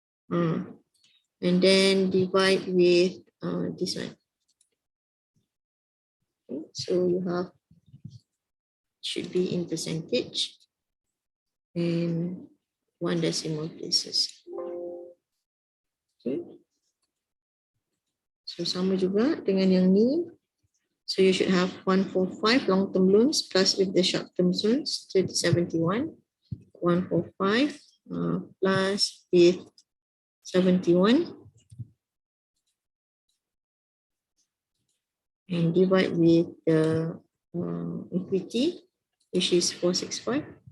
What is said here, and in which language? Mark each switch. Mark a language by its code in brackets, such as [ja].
[en] And then divide with this one. Okay. So you have should be in percentage and 1 decimal places. Okay. So [ms] sama juga dengan yang ni. [en] So you should have 145 long-term loans plus with the short-term loans 3071. 145 plus with 71 and divide with the equity, which is 465.